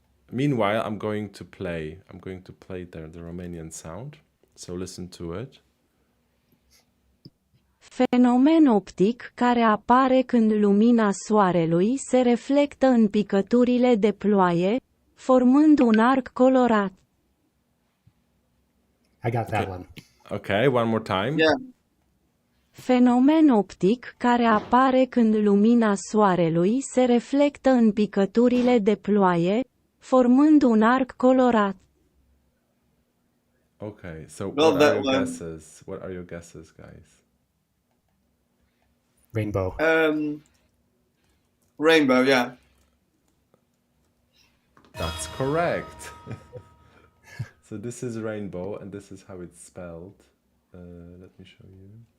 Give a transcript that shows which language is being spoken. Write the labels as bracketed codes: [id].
[en] Meanwhile, I'm going to play the Romanian sound. So listen to it. [ro] Fenomen optic care apare când lumina soarelui se reflectă în picăturile de ploaie, formând un arc colorat. [en] I got that Okay. one. Okay, one more time. Yeah. [ro] Fenomen optic care apare când lumina soarelui se reflectă în picăturile de ploaie, formând un arc colorat. [en] Okay, so Well, what that are your one. guesses? What are your guesses, guys? Rainbow. Rainbow, yeah. That's correct. So this is rainbow, and this is how it's spelled. Let me show you.